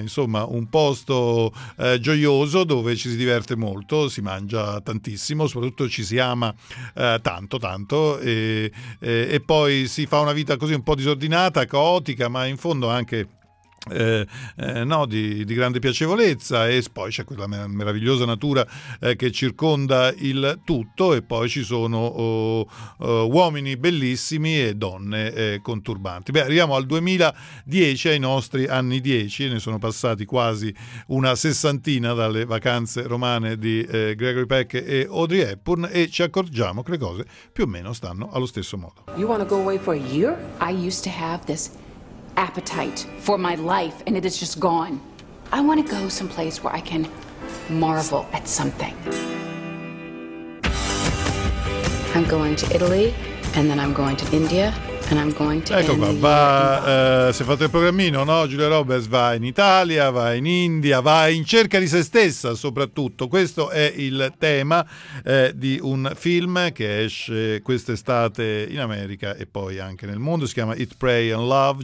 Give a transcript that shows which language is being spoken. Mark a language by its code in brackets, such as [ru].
[it] Insomma, un posto gioioso dove ci si diverte molto, si mangia tantissimo, soprattutto ci si ama tanto e poi si fa una vita così un po' disordinata, caotica, ma in fondo anche di grande piacevolezza, e poi c'è quella meravigliosa natura che circonda il tutto, e poi ci sono uomini bellissimi e donne conturbanti. Beh, arriviamo al 2010, ai nostri anni 10, ne sono passati quasi una sessantina dalle Vacanze Romane di Gregory Peck e Audrey Hepburn, e ci accorgiamo che le cose più o meno stanno allo stesso modo. [en] You wanna go away for a year? I used to have this appetite for my life, and it is just gone. I want to go someplace where I can marvel at something. I'm going to Italy, and then I'm going to India. [it] Ecco qua, si è fatto il programmino, no? Julia Roberts va in Italia, va in India, va in cerca di se stessa soprattutto. Questo è il tema di un film che esce quest'estate in America e poi anche nel mondo. Si chiama It, Pray and Love.